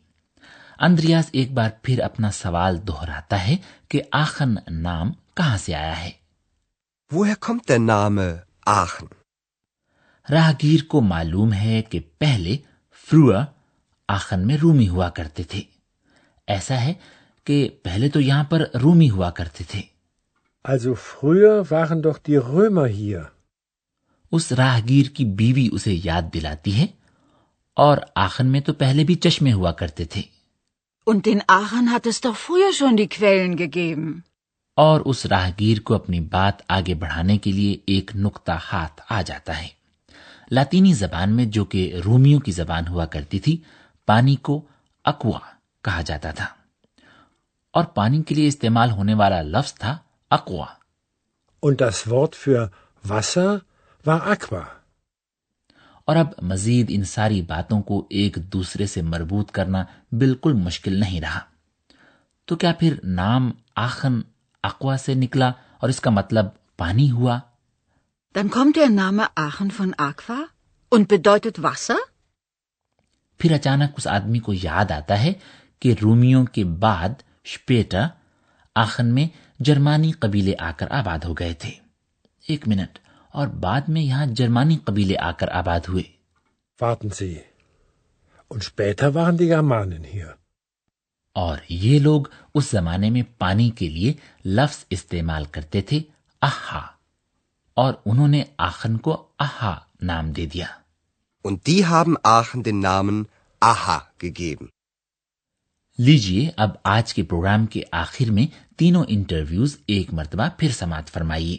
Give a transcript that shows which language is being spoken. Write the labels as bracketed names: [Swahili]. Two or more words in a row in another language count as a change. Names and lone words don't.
[Urdu] اندریاس ایک بار پھر اپنا سوال دہراتا ہے کہ آخن نام کہاں سے آیا ہے. [German] Woher kommt der Name Aachen? [Urdu] راہگیر کو معلوم ہے کہ پہلے فروا آخن میں رومی ہوا کرتے تھے. ایسا ہے کہ پہلے تو یہاں پر رومی ہوا کرتے تھے. [German] Also früher waren doch die Römer hier. [Urdu] اس راہگیر کی بیوی اسے یاد دلاتی ہے، اور آخن میں تو پہلے بھی چشمے ہوا کرتے تھے. [German] Und in Aachen hat es doch früher schon die Quellen gegeben. [Urdu] اور اس راہگیر کو اپنی بات آگے بڑھانے کے لیے ایک نکتہ ہاتھ آ جاتا ہے. لاطینی زبان میں، جو کہ رومیو کی زبان ہوا کرتی تھی، پانی کو اکوا کہا جاتا تھا، اور پانی کے لیے استعمال ہونے والا لفظ تھا اکوا. [German] Und das Wort für Wasser war Aqua. [Urdu] اور اب مزید ان ساری باتوں کو ایک دوسرے سے مربوط کرنا بالکل مشکل نہیں رہا. تو کیا پھر نام آخن اکوا سے نکلا اور اسکا مطلب پانی ہوا? [German] Dann kommt der Name Aachen von Aqua und bedeutet Wasser? [Urdu] پھر اچانک اس آدمی کو یاد آتا ہے کہ رومیو کے بعد اسپیٹا آخن میں جرمانی قبیلے آکر آباد ہو گئے تھے. ایک منٹ، اور بعد میں یہاں جرمانی قبیلے آکر آباد ہوئے. [German] Warten Sie. Und später waren die Germanen hier. [Urdu] اور یہ لوگ اس زمانے میں پانی کے لیے لفظ استعمال کرتے تھے آہا، اور انہوں نے آخن کو آہا نام دے دیا. [German] Und die haben Aachen den Namen Aha gegeben. [Urdu] لیجیے اب آج کے پروگرام کے آخر میں تینوں انٹرویوز ایک مرتبہ پھر سماعت فرمائیے.